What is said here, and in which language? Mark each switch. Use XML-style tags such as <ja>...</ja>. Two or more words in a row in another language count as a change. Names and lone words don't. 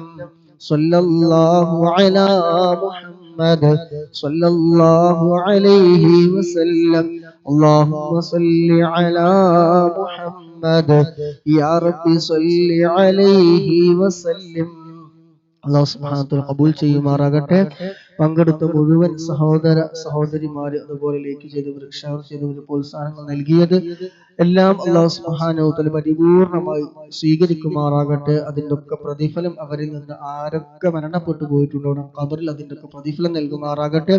<ar>صلى الله على محمد صلى الله عليه وسلم. اللهم صل على محمد يا رب صل عليه وسلم.</ar> <ml>അല്ലാഹു</ml> <ar>سبحانه وتعالى</ar> <ml>ഖബൂൽ ചെയ്യുമാറാകട്ടെ. പങ്കെടുത്ത മുഴുവൻ സഹോദര സഹോദരിമാര്, അതുപോലെ ലൈക്ക് ചെയ്തവർ, ഷെയർ ചെയ്തവർ, പ്രോത്സാഹനങ്ങൾ നൽകിയത് എല്ലാം അല്ലാഹു</ml> <ar>سبحانه وتعالى</ar> <ml>പരിപൂർണമായി സ്വീകരിക്കുമാറാകട്ടെ. അതിന്റെ ഒക്കെ പ്രതിഫലം അവരിൽ നിന്ന് ആരൊക്കെ മരണപ്പെട്ടു പോയിട്ടുണ്ടോ ഖബറിൽ അതിന്റെ ഒക്കെ പ്രതിഫലം നൽകുമാറാകട്ടെ.</ml>